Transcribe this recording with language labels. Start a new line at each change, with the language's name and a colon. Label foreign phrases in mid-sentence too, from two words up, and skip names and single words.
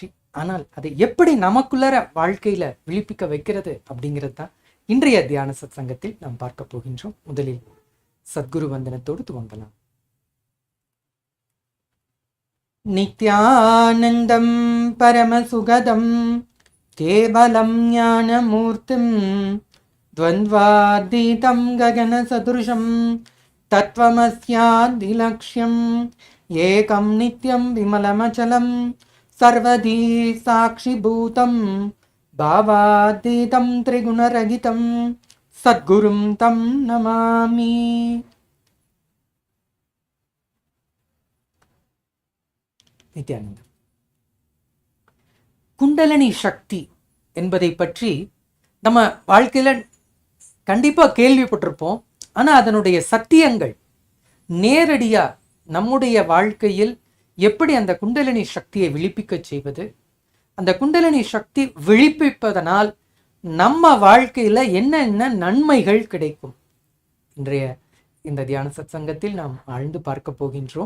Tamil: ஆனால் அதை எப்படி நமக்குள்ளர வாழ்க்கையில விழிப்பிக்க வைக்கிறது அப்படிங்கிறது தான் இன்றைய தியான சத்சங்கத்தில் நாம் பார்க்க போகின்றோம். முதலில் சத்குரு வந்தனத்தோடு துவங்கலாம்.
Sanskrit: நித்யானந்தம் பரமசுகதம் கேவலம் ஞானமூர்த்திம் द्वन्द्वातीतं गगनसदृशं तत्त्वमस्यादिलक्ष्यम् एकं नित्यं विमलमचलं सर्वधी साक्षिभूतं भावातीतं त्रिगुणरहितं सद्गुरुं तं नमामि.
Tamil: நித்யானந்தம். குண்டலினி சக்தி என்பதை பற்றி நம்ம வாழ்க்கையில கண்டிப்பா கேள்விப்பட்டிருப்போம். ஆனா அதனுடைய சத்தியங்கள் நேரடியா நம்முடைய வாழ்க்கையில் எப்படி அந்த குண்டலினி சக்தியை விழிப்பிக்க செய்வது, அந்த குண்டலினி சக்தி விழிப்பிப்பதனால் நம்ம வாழ்க்கையில என்னென்ன நன்மைகள் கிடைக்கும், இன்றைய இந்த தியான சத்சங்கத்தில் நாம் ஆழ்ந்து பார்க்க போகின்றோம்.